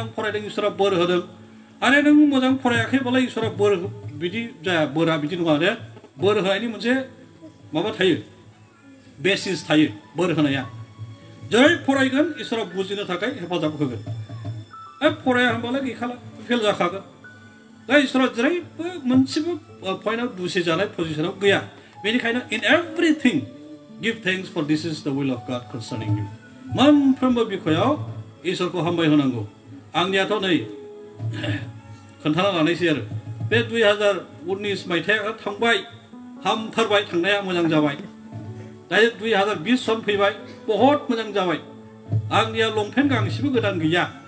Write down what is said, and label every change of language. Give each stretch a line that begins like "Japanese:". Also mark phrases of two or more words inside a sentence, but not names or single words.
Bodo: फरायदों इसोरा बोर होदों आरो नों मोजां फरायाखैबालाय इसोरा बोर बिदि जाया बोरा बिदि नङा दे बोर होनायनि मोनसे माबा थायो बेसिस थायो बोर होनाया जेरै फरायगोन इसोरा बुजिनो थाखाय हेफाजाब होगोन फराया होनबालाय गैखाला फेल जाखागोन दा इसोरा जेरैबो मोनसेबो पइन्टआव दुसि जानाय पजिसनाव गैया बेनिखायनो
English: in everything give thanks for this is the will of God concerning you
Bodo: मोनफ्रोमबो बिखयाव इसोरखौ हामबाय होनांगौ आंनियाथ' नै खोन्थाना लानायसै आरो बे 2019 मायथाइया थांबाय हामथारबाय थांनाया मोजां जाबाय दायो 2020 सन फैबाय बहुत मोजां जाबाय आंनिया लंपेन्ट गांसेबो गोदान गैया